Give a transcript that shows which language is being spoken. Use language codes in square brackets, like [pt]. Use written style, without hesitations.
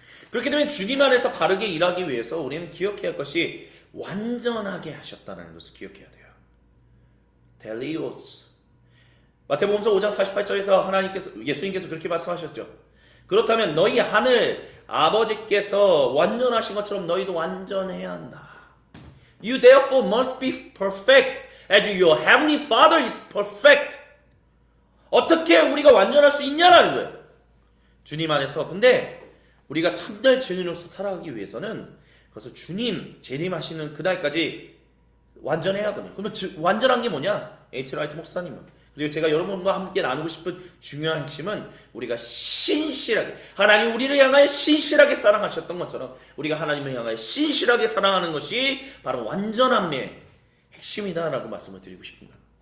[ko] 그렇기 때문에 주님 안에서 바르게 일하기 위해서 우리는 기억해야 할 것이 완전하게 하셨다는 것을 기억해야 돼요. 텔리오스. 마태복음서 5장 48절에서 예수님께서 그렇게 말씀하셨죠. 그렇다면 너희 하늘 아버지께서 완전하신 것처럼 너희도 완전해야 한다. [en] You therefore must be perfect as your heavenly Father is perfect. [ko] 어떻게 우리가 완전할 수 있냐라는 거예요. 주님 안에서. 근데 우리가 참된 증인으로서 살아가기 위해서는 그래서 주님 재림하시는 그날까지 완전해야 하거든요. 그러면 완전한 게 뭐냐? 에이트 라이트 목사님은. 그리고 제가 여러분과 함께 나누고 싶은 중요한 핵심은 우리가 신실하게 하나님 우리를 향하여 신실하게 사랑하셨던 것처럼 우리가 하나님을 향하여 신실하게 사랑하는 것이 바로 완전함의 핵심이다라고 말씀을 드리고 싶습니다.